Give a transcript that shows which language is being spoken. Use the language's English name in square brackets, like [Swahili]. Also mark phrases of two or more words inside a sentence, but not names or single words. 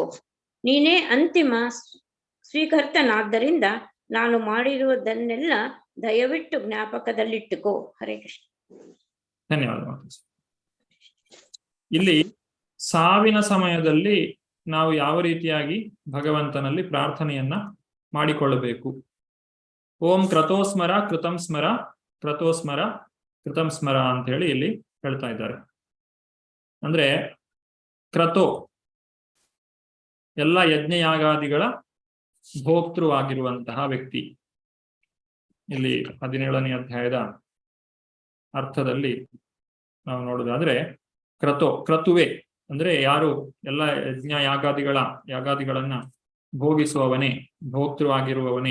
[Kannada] ನೀನೇ ಅಂತಿಮ ಸ್ವೀಕರ್ತನಾದ್ದರಿಂದ ನಾನು ಮಾಡಿರುವುದನ್ನೆಲ್ಲ ದಯವಿಟ್ಟು ಜ್ಞಾಪಕದಲ್ಲಿಟ್ಟುಕೋ. ಹರೇ ಕೃಷ್ಣ. ಧನ್ಯವಾದ ಮಾತಾಜಿ. ಇಲ್ಲಿ ಸಾವಿನ ಸಮಯದಲ್ಲಿ ನಾವು ಯಾವ ರೀತಿಯಾಗಿ ಭಗವಂತನಲ್ಲಿ ಪ್ರಾರ್ಥನೆಯನ್ನ ಮಾಡಿಕೊಳ್ಳಬೇಕು. [Sanskrit] ಓಂ ಕ್ರತೋಸ್ಮರ ಕೃತಂ ಸ್ಮರ, ಕ್ರತೋಸ್ಮರ ಕೃತಂ ಸ್ಮರ [Kannada] ಅಂತ ಹೇಳಿ ಇಲ್ಲಿ ಹೇಳ್ತಾ ಇದ್ದಾರೆ. ಅಂದ್ರೆ ಕ್ರತೋ ಎಲ್ಲ ಯಜ್ಞಯಾಗಾದಿಗಳ ಭೋಕ್ತೃವಾಗಿರುವಂತಹ ವ್ಯಕ್ತಿ. ಇಲ್ಲಿ 17ನೇ ಅಧ್ಯಾಯದ ಅರ್ಥದಲ್ಲಿ ನಾವು ನೋಡುವುದಾದ್ರೆ, ಕ್ರತುವೆ ಅಂದ್ರೆ ಯಾರು ಎಲ್ಲ ಯಜ್ಞ ಯಾಗಾದಿಗಳನ್ನ ಭೋಗಿಸುವವನೇ, ಭೋಕ್ತೃವಾಗಿರುವವನೇ.